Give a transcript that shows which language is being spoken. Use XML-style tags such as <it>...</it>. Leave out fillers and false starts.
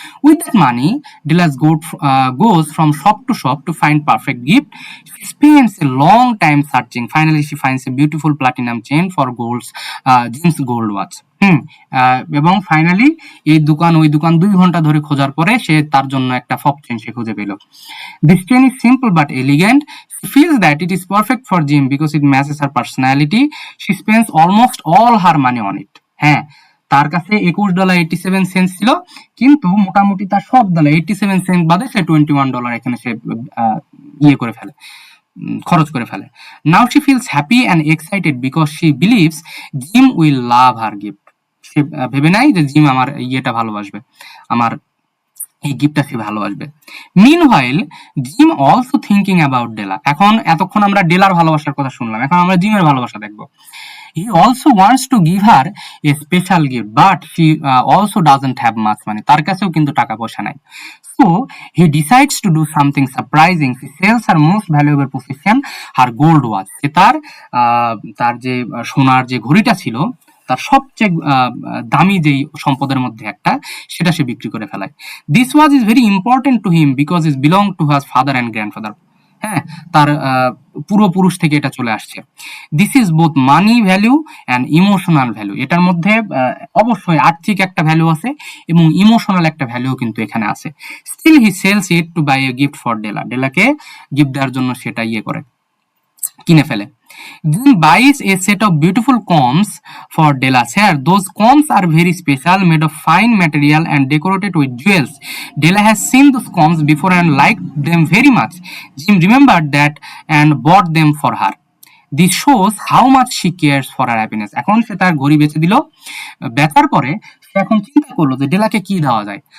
<en>With that money Della's goes from shop to find perfect gift. She spends a long time searching. Finally she finds a beautiful platinum chain for Jim's gold watch.</en> <bn>এবং finally এই দোকান ওই দোকান 2 ঘন্টা ধরে খোঁজার পরে সে তার জন্য একটা ফক চেন সে খুঁজে পেল।</bn> <en>This chain is simple but elegant. She feels that it is perfect for Jim because it matches her personality. She spends almost all her money on it.</en> <bn>তার কাছে $21.87 ছিল, কিন্তু মোটামুটি তার সব $87 বাদে সে $21 এখানে সে করে ফেলে, খরচ করে ফেলে।</bn> <en>Now she feels happy and excited because she believes Jim will love her gift.</en> <bn>সে ভেবে নাই যে জিম আমার ইয়েটা ভালোবাসবে, আমার এই গিফটটা সে ভালোবাসবে।</bn> <en>Meanwhile, Jim also thinking about Della.</en> <bn>এতক্ষণ আমরা ডেলার ভালোবাসার কথা শুনলাম, এখন আমরা জিমের ভালোবাসা দেখবো।</bn> <en>He also wants to give her a special gift, but she also doesn't have much money.</en> <bn>তার কাছেও কিন্তু টাকা পয়সা নাই।</bn> <en>So he decides to do something surprising. He sells her most valuable possession, her gold watch.</en> <bn>সে তার যে সোনার যে ঘড়িটা ছিল, তার সবচেয়ে দামি যেই সম্পদের মধ্যে একটা, সেটা সে বিক্রি করে ফেলায়।</bn> <en>This watch is very important to him because it belonged to his father and grandfather.</en> <bn>তার পূর্বপুরুষ থেকে এটা চলে আসছে।</bn> <en>This is both money value and emotional value.</en> <bn>এটার মধ্যে অবশ্যই আর্থিক একটা ভ্যালু আছে এবং ইমোশনাল একটা ভ্যালু কিন্তু এখানে আছে।</bn> <en>Still he sells it to buy a gift for Della.</en> <bn>ডেলাকে gift দেওয়ার জন্য সেটা কিনে ফেলে।</bn> <en>Jim buys a set of beautiful combs for Della's hair. Those combs are very special, made of fine material and decorated with jewels. Della has seen those combs before and liked them very much. Jim remembered that and bought them for her. This shows how much she cares for her happiness.</en> <bn>এখন সে তার ঘড়ি বেচে দিল, বেচার পরে সে এখন চিন্তা করলো যে ডেলাকে কি দেওয়া যায়।</bn>